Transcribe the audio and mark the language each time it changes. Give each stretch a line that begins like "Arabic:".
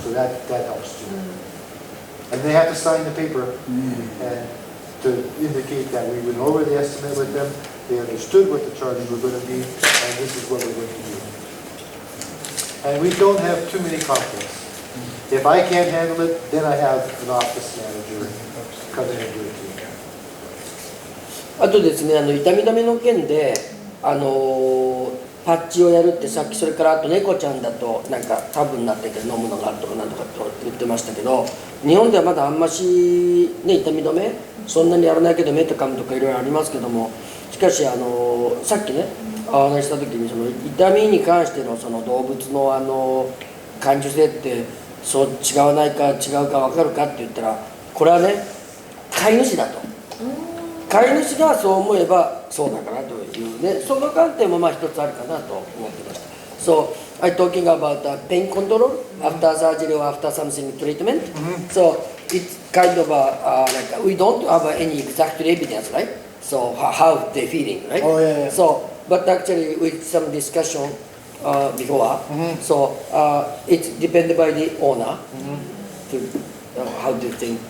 English: So that helps too. And they have to sign the paper and to indicate that we went over the estimate with them, they understood what the charges were going to be, and this is what we're going to do. And we don't have too many conflicts. If I can't handle it, then I have an office manager come in and do it too.
Japanese: あとですね、痛み止めの件で、パッチをやるってさっきそれからあと猫ちゃんだとなんかタブになってて飲むのがあるとかなんとかと言ってましたけど、日本ではまだあんまし、ね、痛み止めそんなにやらないけどメトカムとかいろいろありますけども、しかしさっきねお話しした時にその痛みに関してのその動物の感受性ってそう違わないか違うか分かるかって言ったら、これはね飼い主だと。飼い主がそう思えばそうだからというね、その観点もまあ一つあるかなと思ってました。
English: So, I'm talking about pain control after surgery or after something treatment. So, it's kind of like we don't have any exact evidence, right? So, how they feeling, right? Oh, yeah. So, but actually with some discussion before, so it depends by the owner to how do you think?